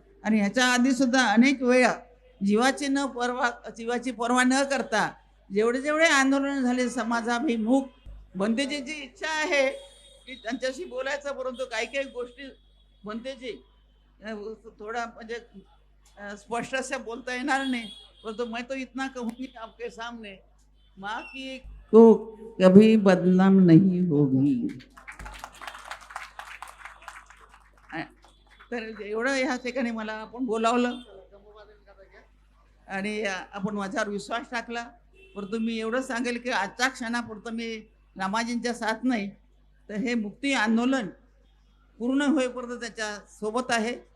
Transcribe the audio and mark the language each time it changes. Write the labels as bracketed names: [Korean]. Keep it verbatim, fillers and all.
[Marathi] आणि ह्याच्या आधीसुद्धा अनेक वेळा जीवाची न पर्वा जीवाची पर्वा न करता जेवढे जेवढे आंदोलन झाले समाजाभिमुख, बंदेची जी इच्छा आहे की त्यांच्याशी बोलायचं, परंतु काही काही गोष्टी बंदेची अं, थोडा म्हणजे अं, स्पष्ट अशा बोलता येणार नाही. [Hindi] परंतु मैं तो इतना कहूंगी आपके सामने, माँ की को कभी बदनाम नहीं होगी. [Marathi] तर एवढं ह्या ठिकाणी मला आपण बोलावलं आणि आपण माझ्यावर विश्वास टाकला. परंतु मी एवढं सांगेल की आजच्या क्षणापुरतं मी रामाजींच्या साथ नाही तर हे मुक्ती आंदोलन पूर्ण होईपर्यंत त्याच्या सोबत आहे.